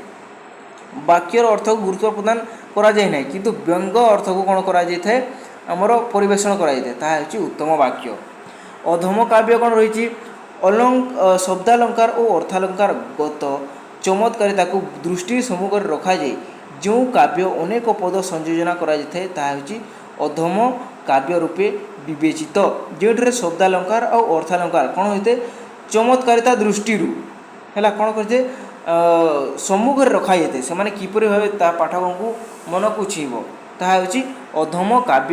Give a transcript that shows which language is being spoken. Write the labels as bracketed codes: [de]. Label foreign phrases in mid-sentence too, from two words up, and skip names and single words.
[or] ବାକ୍ୟର ଅର୍ଥକୁ ଗୁରୁତ୍ୱ ପ୍ରଦାନ କରାଯାଇ ନାହିଁ କିନ୍ତୁ ବ୍ୟଙ୍ଗ ଅର୍ଥକୁ କ'ଣ କରାଯାଇଥାଏ ଆମର ପରିବେଷଣ କରାଯାଇଥାଏ ତାହା ହେଉଛି ଉତ୍ତମ ବାକ୍ୟ। ଅଧମ କାବ୍ୟ କ'ଣ ରହିଛି ଶବ୍ଦାଲଙ୍କାର ଓ ଅର୍ଥାଲଙ୍କାର ଗତ ଚମତ୍କାରିତାକୁ ଦୃଷ୍ଟି ସମ୍ମୁଖରେ ରଖାଯାଇ ଯୋ କାବ୍ୟ ଅନେକ ପଦ ସଂଯୋଜନ कराଯାଇଥାଏ ତାହା ହେଉଛି ଅଧମ କାବ୍ୟ ରୂପେ ବିବେଚିତ ଯେଉଁଠାରେ ଶବ୍ଦାଲଙ୍କାର ଆଉ ଅର୍ଥାଲଙ୍କାର କ'ଣ ହୋଇଥାଏ ଚମତ୍କାରିତା ଦୃଷ୍ଟିରୁ ହେଲା କ'ଣ କରିଥାଏ ସମ୍ମୁଖରେ ରଖାଯାଇଥାଏ ସେମାନେ କିପରି ଭାବେ ତା ପାଠକଙ୍କୁ ମନକୁ ଛୁଇଁବ ତାହା ହେଉଛି ଅଧମ କାବ୍ୟ।